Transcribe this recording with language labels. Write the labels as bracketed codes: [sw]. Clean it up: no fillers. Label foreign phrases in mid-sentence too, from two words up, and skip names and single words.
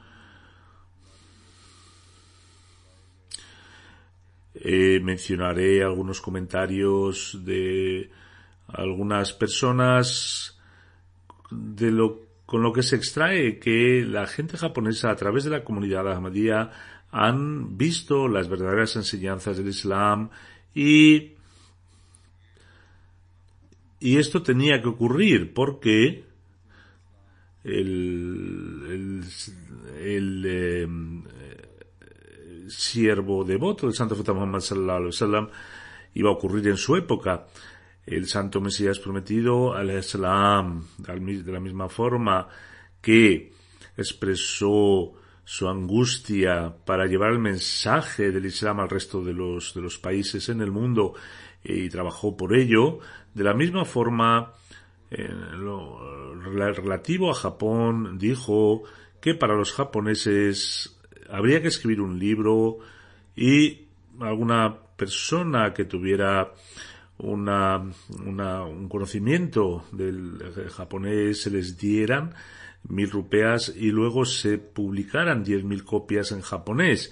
[es] Mencionaré algunos comentarios de algunas personas con lo que se extrae que la gente japonesa a través de la comunidad Ahmadía han visto las verdaderas enseñanzas del Islam y esto tenía que ocurrir porque el siervo devoto del Santo Profeta Muhammad [ar] صلى الله عليه وسلم [es] iba a ocurrir en su época. El Santo Mesías prometido al-Islam, de la misma forma que expresó su angustia para llevar el mensaje del Islam al resto de los países en el mundo y trabajó por ello, de la misma forma, lo relativo a Japón, dijo que para los japoneses habría que escribir un libro y alguna persona que tuviera un conocimiento del japonés se les dieran 1.000 rupias y luego se publicaran 10.000 copias en japonés.